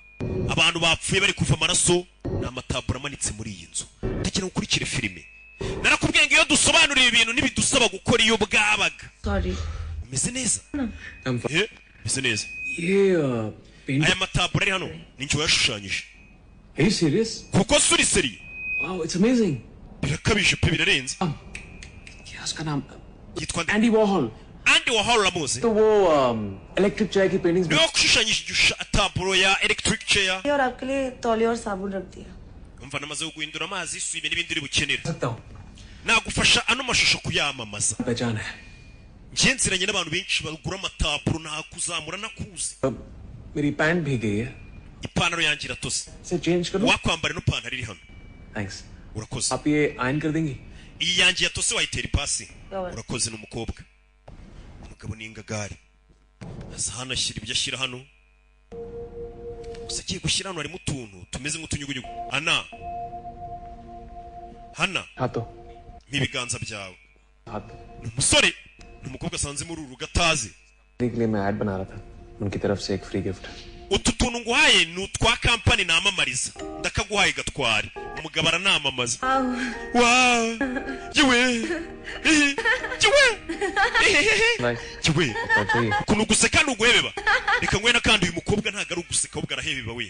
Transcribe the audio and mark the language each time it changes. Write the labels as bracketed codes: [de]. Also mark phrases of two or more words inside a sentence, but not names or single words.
[rw] Abantu bapfuye bari kuva amaraso, ni amataburo amanitse muri iyi nzu. Ndekera ukurikire filime. Narakubwiye ngo iyo dusobanurira ibintu ntibidusaba gukora iyo bwabaga. [en] Sorry. [rw] Umeze neza? Umeze neza. [en] Yeah. [rw] Aya mataburo ari hano ni njye wayashushanyije. [en] Are you serious? [rw] Kuko suri seri. [en] Wow, it's amazing. [rw] Birakabije pe birarenze. [hi] क्या उसका नाम? [rw] Yitwa Andy Warhol. Andy Warhol uramuzi? [hi] तो वो [en] electric chair [hi] की paintings. [rw] Niwe washushanyije taburo ya [en] electric chair. [hi] और आपके लिए तौलिया और साबुन रख दिया. [rw] Umva namaze guhindura amazi isuye n'ibindi uri bukenera. [hi] सकता हूँ. [rw] Nagufasha ano mashusho kuyamamaza. [hi] पहचान है. [rw] Njye nziranye n'abantu benshi bagura amataburo nakuzamura nakuzi. [hi] मेरी पैंट भी गई है. [rw] Ipantaro yanjye iratose. [hi] इसे चेंज कर दो. [rw] Wakwambara no pantaro iri hano. [en] Thanks. [rw] Urakoze. [hi] आप ये आयन कर देंगी? [rw] Iyi yanjye yatose wayitera ipasi. Urakoze n'umukobwa. Umugabo ni ingagari. Asa hano ashyira ibyo ashyira hano. Gusa agiye gushyira hano harimo utuntu tumeze nk'utunyugunyugu. Hana. [hi] हाथों. [rw] N'ibiganza byawe. [hi] हाथ. [rw] Umusore. Umukobwa asanze muri uru gatazi. [hi] के लिए मैं ऐड बना रहा था. उनकी तरफ से एक फ्री गिफ्ट. [rw] Utu tuntu nguhaye ni utwa kampani namamariza. Ndakaguhaye gatwari. Umugabo aranamamaza. Wow. Yewe. Yewe. Yewe. Kuno guseka nuguhebeba. Reka ngwe nakandi uyu mukobwa ntago ari uguseka ahubwo arahebeba we.